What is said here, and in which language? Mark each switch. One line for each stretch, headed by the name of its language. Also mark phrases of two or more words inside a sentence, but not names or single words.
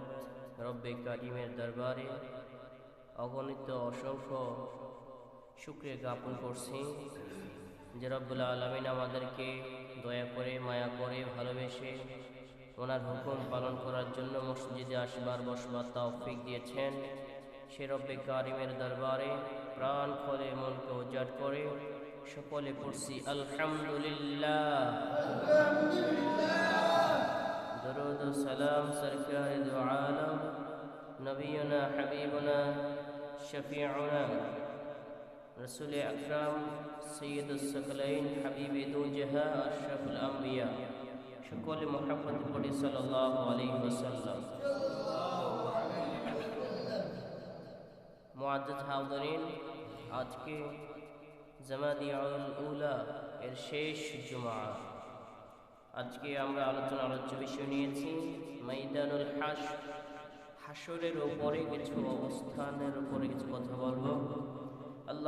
Bangla: রব্বে কারিমের দরবারে অগণিত অসংখ্য শুকরিয়া জ্ঞাপন করছি যে
Arabic: رب العالمين
Bangla: আমাদেরকে দয়া করে, মায়া করে, ভালোবেসে ওনার হুকুম পালন করার জন্য মসজিদে আসবার বসবার তৌফিক দিয়েছেন। সে রব্বে কারিমের দরবারে প্রাণ খুলে মনকে উজাড় করে সকলে পড়ছি আলহামদুলিল্লাহ।
Urdu: درود و سلام سرکار دو عالم نبینا حبیبنا شفیعنا رسول اکرم سید الثقلین حبیب دو جہاں اشرف الانبیاء
Bangla: সকলে মোহাম্মদ পড়ি
Arabic: صلى الله عليه وسلم.
Urdu: معزز حاضرین,
Bangla: আজকে জামাদিউল উলা এর শেষ জুমআ। আজকে আমরা আলোচ্য বিষয় নিয়েছি ময়দানুল হাসরের উপরে কিছু অবস্থানের উপরে কিছু কথা বলবো।